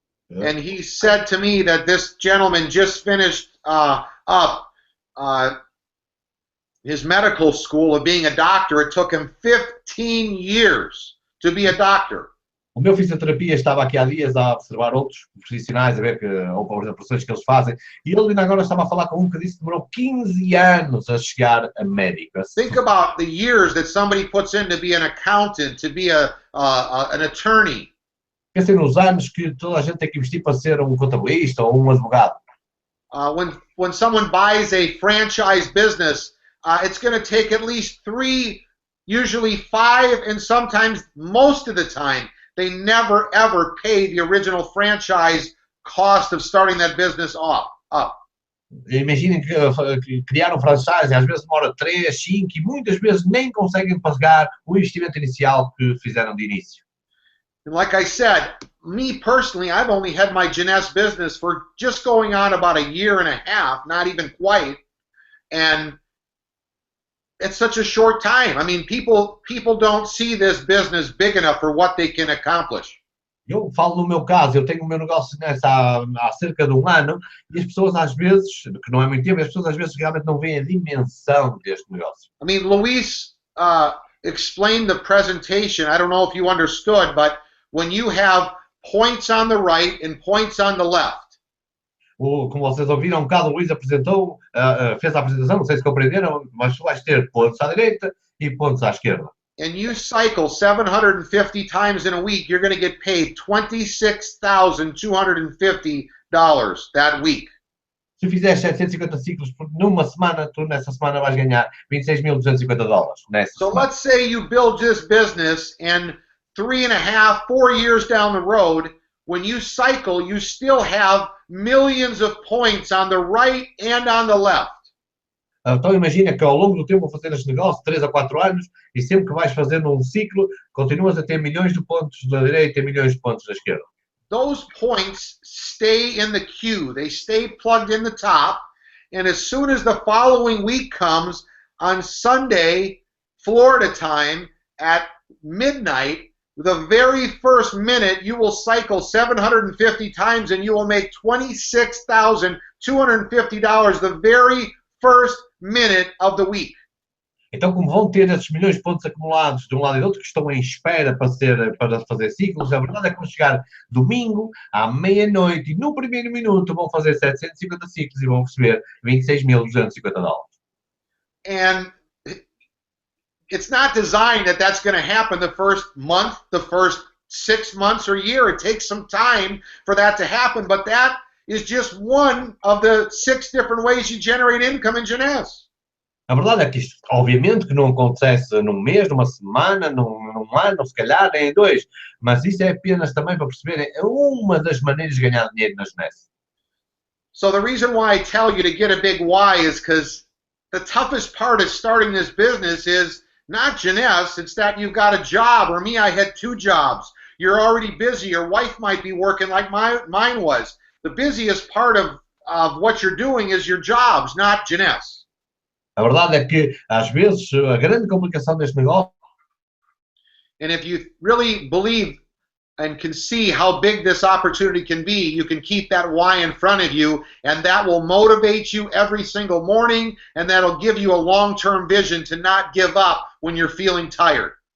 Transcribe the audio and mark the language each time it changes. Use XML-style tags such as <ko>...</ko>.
<en>and he said to me that this gentleman just finished up his medical school of being a doctor. It took him 15 years to be a doctor.</en> <pt>O meu fisioterapia estava aqui há dias a observar outros profissionais, a ver as operações que eles fazem, e ele ainda agora estava a falar com um que disse que demorou 15 anos a chegar a médico.</pt> <en>Think about the years that somebody puts in to be an accountant, to be an attorney.</en> <pt>Pensem nos anos que toda a gente tem que investir para ser um contabilista ou um advogado.</pt> <en>When someone buys a franchise business, it's going to take at least 3, usually 5, and sometimes most of the time, they never ever pay the original franchise cost of starting that business up.</en> <pt>Imaginem que criaram franchise, às vezes demora 3, 5 e muitas vezes nem conseguem pagar o investimento inicial que fizeram de início.</pt> <en>And like I said, me personally, I've only had my Jeunesse business for just going on about a year and a half, not even quite, and it's such a short time. I mean, people don't see this business big enough for what they can accomplish.</en> <pt>Eu falo no meu caso, eu tenho o meu negócio há cerca de um ano e as pessoas às vezes, que não é muito tempo, as pessoas às vezes realmente não veem a dimensão deste negócio.</pt> <en>I mean, Luis explained the presentation. I don't know if you understood, but when you have points on the right and points on the left.</en> <pt>como vocês ouviram, um bocado o Luís apresentou, fez a apresentação, não sei se compreenderam, mas tu vais ter pontos à direita e pontos à esquerda.</pt> <en>And you cycle 750 times in a week, you're going to get paid $26,250 that week.</en> <pt>Se fizeres 750 ciclos numa semana, tu nessa semana vais ganhar $26.250 nessa</pt> <en>So</en> <pt>semana.</pt> <en>let's say you build this business and 3.5, 4 years down the road, when you cycle, you still have millions of points on the right and on the left.</en> <pt>Então imagina que ao longo do tempo vou fazer este negócio, 3 a 4 anos, e sempre que vais fazendo um ciclo, continuas a ter milhões de pontos da direita e milhões de pontos da esquerda.</pt> <en>Those points stay in the queue. They stay plugged in the top. And as soon as the following week comes, on Sunday, Florida time, at midnight, the very first minute, you will cycle 750 times and you will make $26,250 the very first minute of the week.</en> <pt>Então, como vão ter esses milhões de pontos acumulados de um lado e do outro, que estão em espera para fazer ciclos, a verdade é que vão chegar domingo, à meia-noite, e no primeiro minuto vão fazer 750 ciclos e vão receber $26.250.</pt> <en>And it's not designed that that's going to happen the first month, the first 6 months or year. It takes some time for that to happen, but that is just one of the 6 different ways you generate income in JEUNESSE.</en> <pt>A verdade é que isto, obviamente, que não acontece num mês, numa semana, num ano, se calhar, nem em 2, mas isso é apenas também para perceberem uma das maneiras de ganhar dinheiro na JEUNESSE.</pt> <en>So the reason why I tell you to get a big why is because the toughest part of starting this business is not JEUNESSE, it's that you've got a job, or me, I had 2 jobs. You're already busy, your wife might be working like mine was. The busiest part of what you're doing is your jobs, not JEUNESSE.</en> <pt>A verdade é que, às vezes, a grande complicação deste negócio...</pt> <en>And if you really believe and can see how big this opportunity can be, you can keep that why in front of you, and that will motivate you every single morning, and that'll give you a long-term vision to not give up when you're feeling tired.</en>